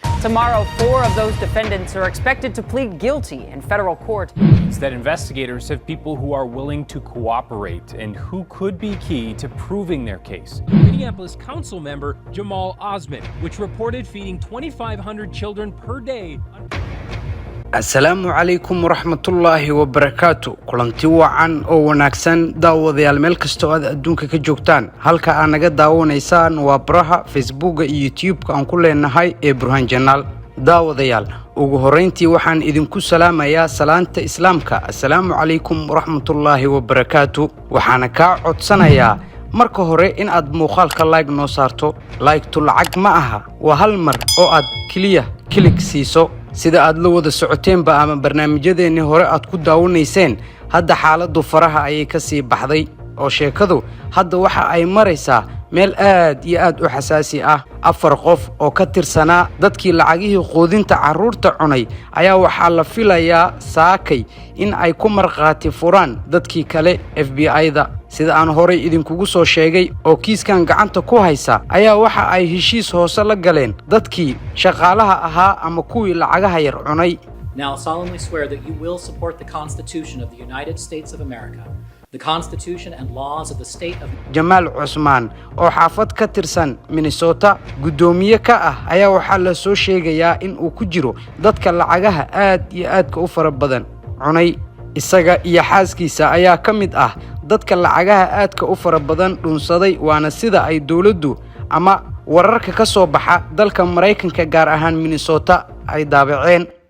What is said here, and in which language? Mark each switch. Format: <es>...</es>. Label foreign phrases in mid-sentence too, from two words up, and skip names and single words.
<en>Tomorrow, 4 of those defendants are expected to plead guilty in federal court. It's that investigators have people who are willing to cooperate and who could be key to proving their case. Minneapolis council member Jamal Osman, which reported feeding 2,500 children per day.</en> <ar>السلام عليكم ورحمة الله وبركاته.</ar> <so>Kulanti wacan oo wanaagsan daawadayaal meel kasta oo aad adduunka ka joogtaan. Halka aad naga daawanaysaan waa baraha Facebook iyo YouTube-ka aan ku leenahay ee Burhan Channel. daawadayaal ugu horeyntii waxaan idinku salaamayaa salaanta islaamka.</so> <ar>السلام عليكم ورحمة الله وبركاته.</ar> <so>waxaan ka codsanayaa marka hore in aad muuqaalka like noo saarto. like-tu lacag ma aha, waa hal mar oo aad kaliya click siiso. sida aad la wada socoteenba ama barnaamijyadeennii hore aad ku daawanayseen, hadda xaaladdu faraha ayay ka sii baxday oo sheekadu hadda waxa ay maraysaa meel aad iyo aad u xasaasi ah. 4 qof oo ka tirsanaa dadkii lacagihii quudinta carruurta cunay ayaa waxaa la filayaa saakay in ay ku marqaati furaan dadkii kale FBI-da. sida aan horey idinkugu soo sheegay oo kiiskan gacanta ku haysa ayaa waxa ay heshiis hoose la galeen dadkii shaqaalaha ahaa ama kuwii lacagaha yar cunay.</so> <en>Now I solemnly swear that you will support the Constitution of the United States of America, the Constitution and laws of the state of</en> <so>Jamal Osman oo xaafad ka tirsan Minnesota gudoomiye ka ah ayaa waxaa la soo sheegayaa in uu ku jiro dadka lacagaha aad iyo aad u fara badan cunay. isaga iyo xaaskiisa ayaa ka mid ah dadka lacagaha aadka u fara badan dhunsaday, waana sida ay dawladdu ama wararka ka soo baxa dalka Mareykanka gaar ahaan Minnesota ay daabaceen.</so>